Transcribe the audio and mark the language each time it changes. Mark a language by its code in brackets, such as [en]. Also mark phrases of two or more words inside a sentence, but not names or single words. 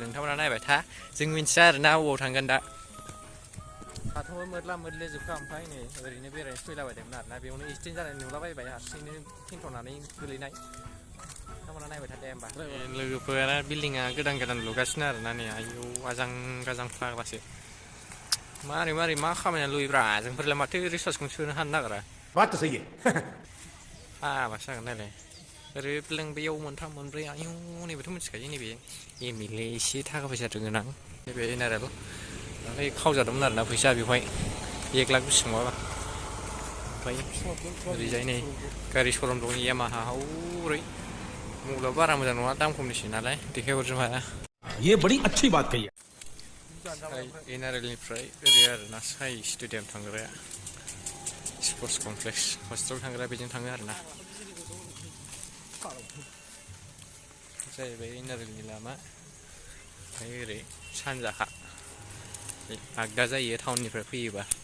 [brx] नोंथांमोना नायबाय था जों मिथिया आरोना अबाव थांगोन दा हाथाव मोदला मोदले जोबखा ओमफ्राय नै ओरैनो बेरायनो फैलाबायदोंमोन आरोना बेयावनो एक्सिडेन्ट जानाय नुलाबायबाय हारसिंनो थेन्थ'नानै गोलैनाय नोंथांमोना नायबाय था दे होमबा लोगोफोरा बिल्डिङा गोदान गोदान लुगासिनो आरोना नै आयौ आजां गाजां फाग्लासो मारै मारै मा खामानिया लुयोब्रा जोंफोरलाय माथो रिसार्चखौनो सोनो हानो नागिरा [hi] बात तो सही है [brx] हाबासो जागोन नायलाय ओरै ब्लें बेयाव मोनथाम मोनब्रै आयौ नैबेथ' मिथिखायो नैबे एमएलए एसे थाखा फैसा गोनां नैबे एनआरएल ओमफ्राय खावजादोंमोन आरोना फैसा बेवहाय 1 लाख बेसेबांबा ओमफ्राय ओरैजाय नै गारि श'रुम दं यामाहा हौरै मबाइलाव बारा मोजां नङा दाम खमनिसो नालाय देखायहरजोबनो हाया [hi] ये बड़ी अच्छी बात कही है [brx] एनआरएलनिफ्राय ओरै आरोना साइ स्टेडियाम थांग्राया [en] sports complex hostel [brx] थांग्रा बेजों थाङो आरोना जाहैबाय एनआरएलनि लामा ओमफ्राय ओरै सानजाहा आगदा जायो टाउननिफ्राय फैयोबा